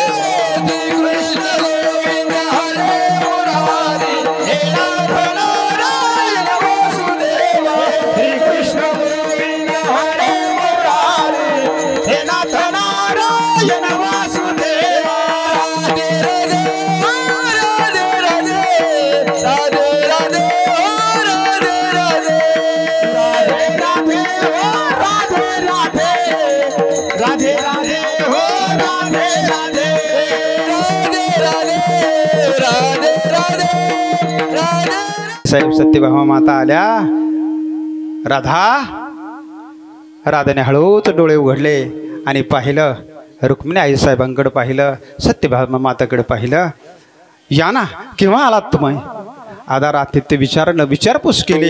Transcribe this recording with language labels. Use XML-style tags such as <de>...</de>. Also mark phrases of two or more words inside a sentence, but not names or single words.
<sa>श्री कृष्ण गोविंद हरे मुरारी हे नाथ नारायण वासुदेवा. श्री कृष्ण गोविंद हरे मुरारी हे नाथ नारायण वासुदेवा. राधे राधे राधे राधे राधे राधे राधे राधे राधे राधे हो राधे राधे राधे राधे राधे राधे.</sa> <mr>साहेब सत्यभामा माता आल्या. राधा, राधाने हळूच डोळे उघडले आणि पाहिलं. रुक्मिणी आईसाहेबांकडे पाहिलं, सत्यभामा माताकडे पाहिलं. या ना, केव्हा आलात तुम्ही? आधार आतिथ्य विचारपूस केली.</mr>